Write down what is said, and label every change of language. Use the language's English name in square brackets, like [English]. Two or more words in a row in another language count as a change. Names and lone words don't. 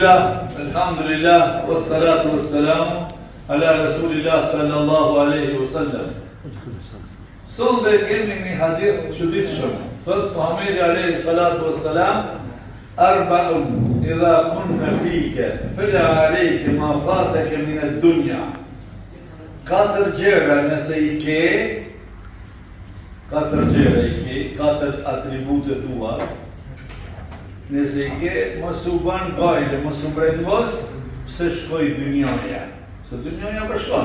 [Arabic] الحمد لله والصلاة والسلام على رسول الله صلى الله عليه وسلم. [Albanian] Sonde kemi një hadith çuditshëm. [Arabic] Thot Muhamedi عليه الصلاة والسلام أربع إذا كن فيك فلا عليك ما فاتك من الدنيا. [Albanian] Katër gjëra nëse i ke, katër atribute tua. Nëse i ke, mos u ban gajle, mos u brendvos, pse shkoj dynjaja. Se dynjaja përshkon.